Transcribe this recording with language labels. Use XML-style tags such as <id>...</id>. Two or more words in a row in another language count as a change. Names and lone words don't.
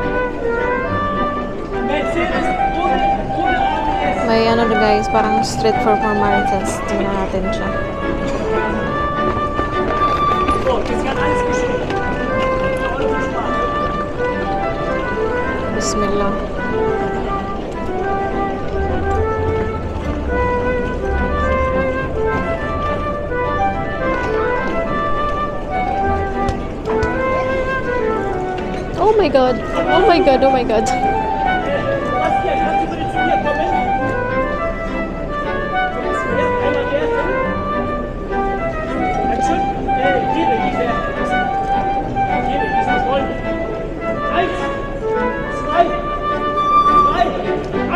<de>Mercedes ohne ABS.</de> <tl>May ano na guys, parang street performances. Tingnan natin siya.</tl> <de>So, jetzt kann alles geschehen. Bismillah.</de> <en>Oh my god. Oh my god. Oh my god.</en> <de>Bastian, kannst du bitte zu mir kommen? Einmal werfen. Schön. Gebe, diese Rollen. 1, 2, 3.</de>